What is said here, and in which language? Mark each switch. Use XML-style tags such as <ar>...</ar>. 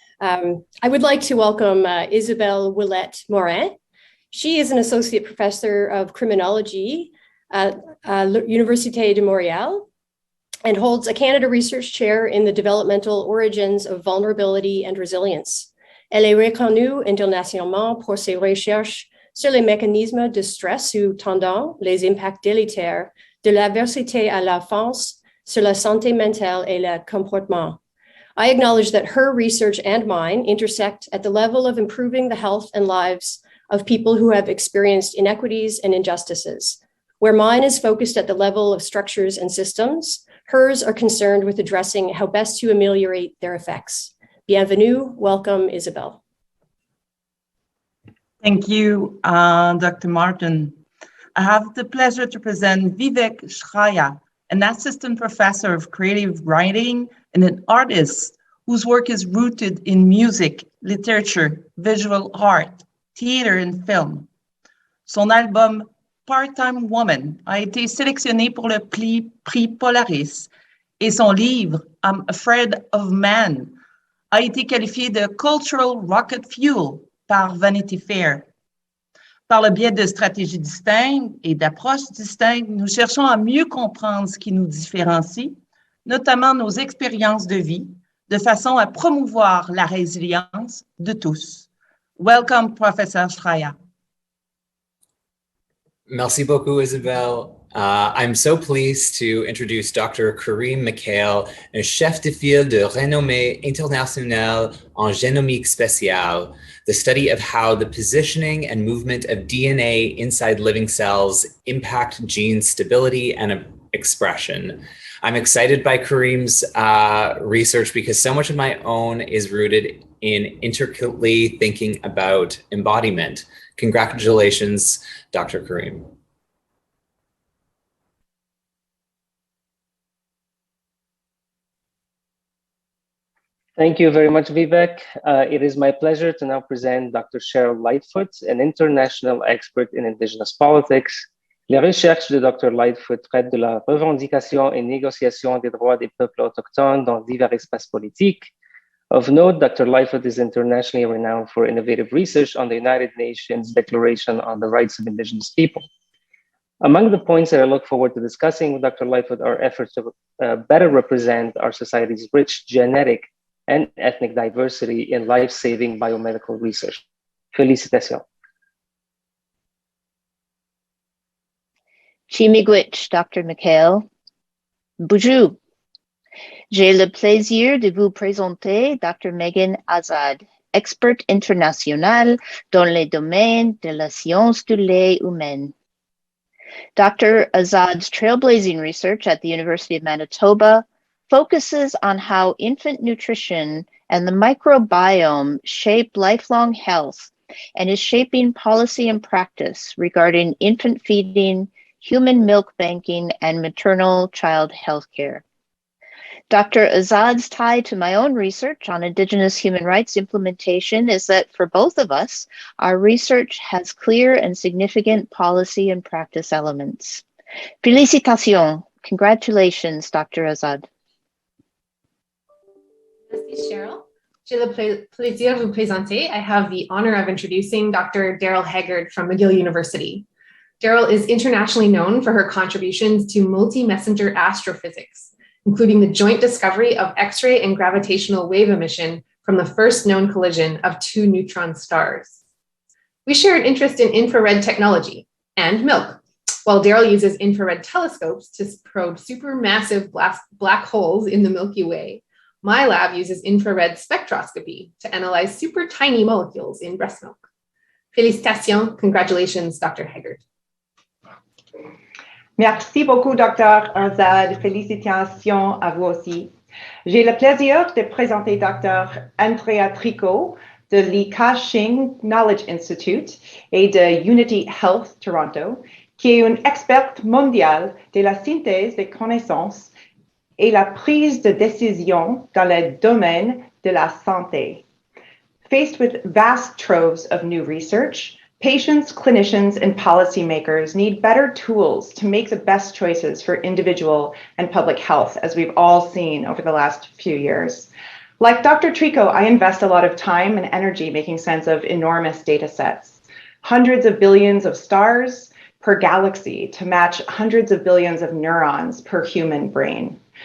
<en>I would like to welcome Isabelle Willette-Morin. She is an associate professor of criminology at Université de Montréal and holds a Canada Research Chair in the developmental origins of vulnerability and resilience.</en> <fr>Elle est reconnue internationalement pour ses recherches sur les mécanismes de stress sous-tendant les impacts délétères de l'adversité à l'enfance sur la santé mentale et le comportement.</fr> <en>I acknowledge that her research and mine intersect at the level of improving the health and lives of people who have experienced inequities and injustices. Where mine is focused at the level of structures and systems, hers are concerned with addressing how best to ameliorate their effects.</en> <fr>Bienvenue,</fr> <en>welcome,</en> <fr>Isabelle.</fr> <en>Thank you, Dr. Martin. I have the pleasure to present Vivek Shraya, an assistant professor of creative writing and an artist whose work is rooted in music, literature, visual art, theater and film.</en> <fr>Son album Part-Time Woman a été sélectionné pour le prix Polaris et son livre I'm Afraid of Man a été qualifié de Cultural Rocket Fuel par Vanity Fair. Par le biais de stratégies distinctes et d'approches distinctes, nous cherchons à mieux comprendre ce qui nous différencie, notamment nos expériences de vie, de façon à promouvoir la résilience de tous.</fr> <en>Welcome, Professor Shraya.</en> <fr>Merci beaucoup, Isabelle.</fr> <en>I'm so pleased to introduce Dr. Karim Mikhail,</en> <fr>un chef de file de renommée internationale en génomique spatiale,</fr> <en>the study of how the positioning and movement of DNA inside living cells impact gene stability and expression. I'm excited by Kareem's research because so much of my own is rooted in intricately thinking about embodiment. Congratulations, Dr. Kareem. Thank you very much, Vivek. It is my pleasure to now present Dr. Cheryl Lightfoot, an international expert in Indigenous politics.</en> <fr>Les recherches de Dr. Lightfoot traitent de la revendication et négociation des droits des peuples autochtones dans divers espaces politiques.</fr> <en>Of note, Dr. Lightfoot is internationally renowned for innovative research on the United Nations Declaration on the Rights of Indigenous People. Among the points that I look forward to discussing with Dr. Lightfoot are efforts to better represent our society's rich genetic and ethnic diversity in life-saving biomedical research.</en> <fr>Félicitations. Chimigwich, Dr. Mikhail. Bonjour. J'ai le plaisir de vous présenter Dr. Megan Azad, experte internationale dans les domaines de la science du lait humain.</fr> <en>Dr. Azad's trailblazing research at the University of Manitoba focuses on how infant nutrition and the microbiome shape lifelong health and is shaping policy and practice regarding infant feeding, human milk banking, and maternal child health care. Dr. Azad's tie to my own research on Indigenous human rights implementation is that for both of us, our research has clear and significant policy and practice elements.</en> <fr>Félicitations.</fr> <en>Congratulations,</en> <fr>Dr. Azad. Merci, Cheryl. J'ai le plaisir de vous présenter.</fr> <en>I have the honor of introducing Dr. Daryl Haggard from McGill University. Daryl is internationally known for her contributions to multi-messenger astrophysics, including the joint discovery of X-ray and gravitational wave emission from the first known collision of two neutron stars. We share an interest in infrared technology and milk, while Daryl uses infrared telescopes to probe supermassive black holes in the Milky Way. My lab uses infrared spectroscopy to analyze super tiny molecules in breast milk.</en> <fr>Félicitations,</fr> <en>congratulations,</en> <fr>Dr. Haggard. Merci beaucoup, Dr. Azad. Félicitations à vous aussi. J'ai le plaisir de présenter Dr. Andrea Tricot de l'I-Ka-Shing Knowledge Institute et de Unity Health Toronto, qui est une experte mondiale de la synthèse des connaissances et la prise de décision dans le domaine de la santé.</fr> <en>Faced with vast troves of new research, patients, clinicians, and policymakers need better tools to make the best choices for individual and public health, as we've all seen over the last few years. Like Dr. Tricot, I invest a lot of time and energy making sense of enormous data sets, hundreds of billions of stars per galaxy to match hundreds of billions of neurons per human brain.</en>